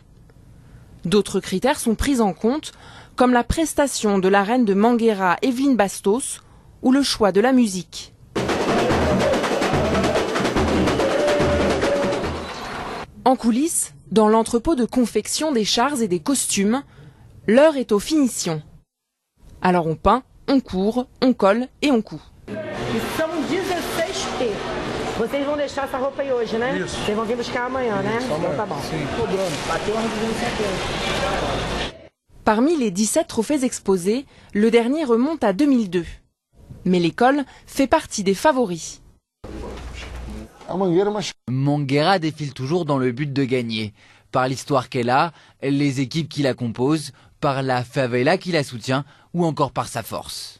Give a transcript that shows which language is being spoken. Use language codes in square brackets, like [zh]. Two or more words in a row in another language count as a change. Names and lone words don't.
[fr] D'autres critères sont pris en compte, comme la prestation de la reine de Mangueira, Evelyne Bastos, ou le choix de la musique. En coulisses, dans l'entrepôt de confection des chars et des costumes, l'heure est aux finitions. Alors on peint, on court, on colle et on coud. [pt] Vocês vão deixar essa roupa aí hoje, né? Vocês vão vir buscar amanhã, né? Então tá bom. [fr] Parmi les 17 trophées exposés, le dernier remonte à 2002. Mais l'école fait partie des favoris. Mangueira défile toujours dans le but de gagner. Par l'histoire qu'elle a, les équipes qui la composent, par la favela qui la soutient ou encore par sa force.